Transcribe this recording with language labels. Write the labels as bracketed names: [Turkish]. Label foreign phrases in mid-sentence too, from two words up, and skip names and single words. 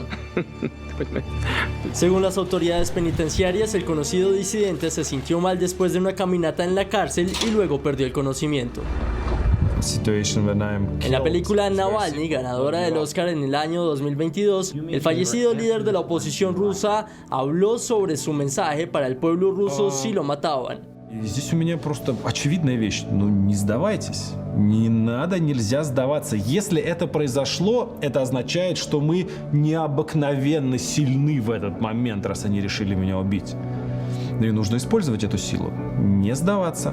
[Spanish] Según las autoridades penitenciarias, el conocido disidente se sintió mal después de una caminata en la cárcel y luego perdió el conocimiento. En la película Navalny, ganadora del Oscar en el año 2022, el fallecido líder de la oposición rusa habló sobre su mensaje para el pueblo ruso si lo mataban. [Russian] Здесь у меня просто очевидная вещь. Ну, не сдавайтесь. Не надо, нельзя сдаваться. Если это произошло, это означает, что мы необыкновенно сильны в этот момент, раз они решили меня убить. И нужно использовать эту силу. Не сдаваться.